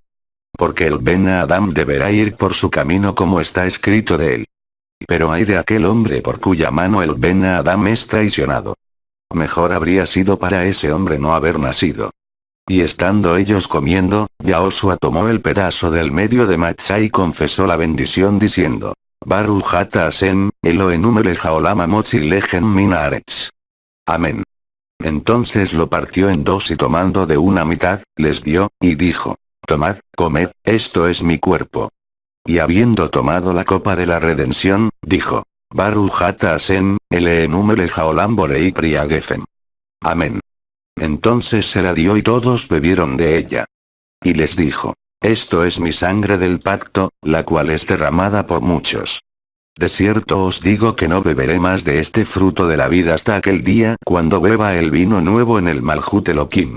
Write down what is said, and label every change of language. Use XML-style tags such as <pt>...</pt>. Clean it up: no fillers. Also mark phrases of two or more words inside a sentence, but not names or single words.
<es>Porque el</es> <he>בן אדם</he> <es>deberá ir por su camino como está escrito de él. Pero ay de aquel hombre por cuya mano el</es> <he>בן אדם</he> <es>es traicionado. Mejor habría sido para ese hombre no haber nacido. Y estando ellos comiendo, Yahoshua tomó el pedazo del medio de matzá y confesó la bendición diciendo:</es> <he>ברוך אתה השם, אלוהינו מלך העולם המוציא לחם מן הארץ.</he> <es>Amén. Entonces lo partió en 2 y tomando de una mitad, les dio, y dijo: tomad, comed, esto es mi cuerpo. Y habiendo tomado la copa de la redención, dijo:</es> <he>ברוך אתה השם, אלוהינו מלך העולם בורא פרי הגפן.</he> <es>Amén. Entonces se la dio y todos bebieron de ella. Y les dijo: esto es mi sangre del pacto, la cual es derramada por muchos. De cierto os digo que no beberé más de este fruto de la vida hasta aquel día cuando beba el vino nuevo en el</es> <he>מלכות אלוהים.</he>